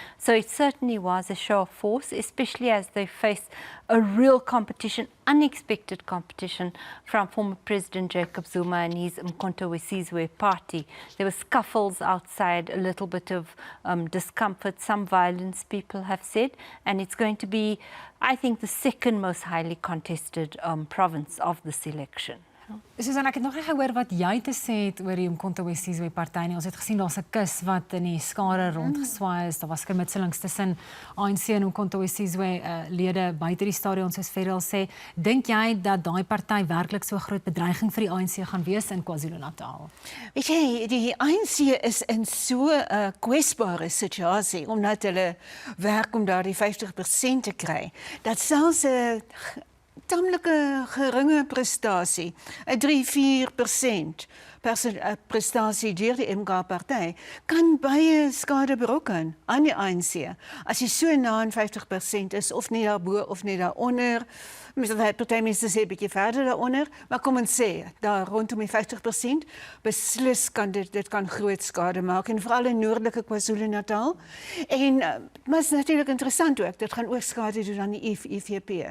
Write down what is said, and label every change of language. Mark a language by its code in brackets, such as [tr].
[en] So it certainly was a show of force, especially as they faced a real competition, unexpected competition from former President Jacob Zuma and his Mkhonto weSizwe party. There were scuffles outside, a little bit of discomfort, some violence, people have said, and it's going to be, I think, the second most highly contested province of this election. [af] Susan, ek het nog nie gehoor wat jy te sê het oor die Mkhonto weSizwe party nie. Ons het gesien daar's 'n kus wat in die skare rondgeswaai is. Daar was skermutselings tussen ANC en Mkhonto weSizwe lede buite die stadion, soos Ferial sê. Dink jy dat daai party werklik so 'n groot bedreiging vir die ANC gaan wees in KwaZulu-Natal? Weet jy, die ANC is in so 'n kwesbare situasie omdat hulle werk om daardie 50% te kry. Dat selfs 'n tamelike geringe prestasie, 'n 3-4% prestasie deur die MK-party, kan baie skade berokken aan die ANC. As jy so na aan 50% is, of nie daarbo of nie daaronder, party mense sê 'n bietjie verder daaronder, maar kom ons sê, daar rondom die 50%, beslis kan dit kan groot skade maak, en veral in noordelike KwaZulu-Natal. En, maar is natuurlik interessant ook, dit gaan ook skade doen aan die IFP.